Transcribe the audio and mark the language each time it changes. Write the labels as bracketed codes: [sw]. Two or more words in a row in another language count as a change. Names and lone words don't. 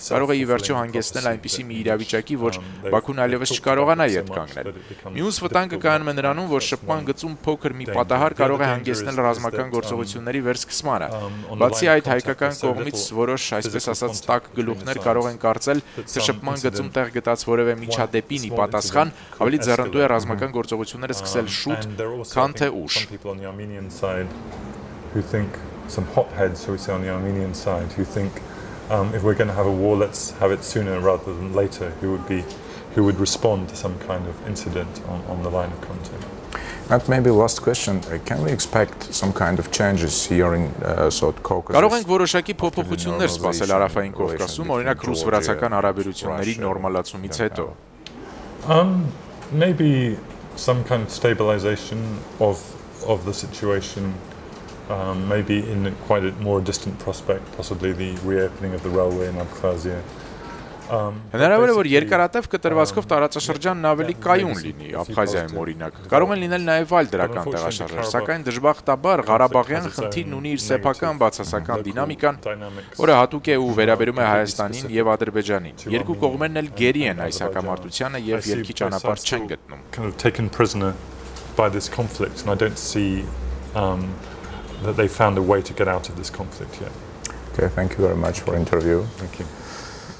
[hy] է ի վերջո հանգեցնել այնպիսի մի իրավիճակի, որ Բաքուն այլևս չկարողանա ետ կանգնել։ Մյուս վտանգը կայանում է նրանում, որ շփման գծում փոքր մի պատահար կարող է հանգեցնել ռազմական գործողությունների վերսկսմանը։ Բացի այդ, հայկական կողմից որոշ, այսպես ասած, տաք գլուխներ կարող են կարծել, թե շփման գծում տեղ գտած որևէ միջադեպին ի պատասխան ավելի ձեռնտու է ռազմական գործողությունները սկսել շուտ, քան թե ուշ։ [en] Some hotheads, shall we say, on the Armenian side, who think if we're going to have a war, let's have it sooner rather than later. Who would respond to some kind of incident on the line of contact. And maybe last question: can we expect some kind of changes here in South Caucasus? [hy] Կարող ենք որոշակի փոփոխություններ սպասել Հարավային Կովկասում, օրինակ ռուս-վրացական հարաբերությունների նորմալացումից հետո։ [en] Maybe some kind of stabilization of the situation. Maybe in quite a more distant prospect, possibly the reopening of the railway in Abkhazia. [hy] Հնարավոր է, որ երկարատև կտրվածքով տարածաշրջանն ավելի կայուն լինի Աբխազիայում օրինակ։ Կարող են լինել նաև այլ դրական տեղաշարժեր, սակայն դժբախտաբար Ղարաբաղյան խնդիրն ունի իր սեփական բացասական դինամիկան, որը հատուկ է ու վերաբերում է Հայաստանին եւ Ադրբեջանին։ Երկու կողմերն էլ գերի են այս հակամարտությանը եւ ելքի ճանապարհ չեն գտնում։ [en] Kind of taken prisoner by this conflict, and I don't see that they found a way to get out of this conflict yet. Okay, thank you very much for the interview. Thank you.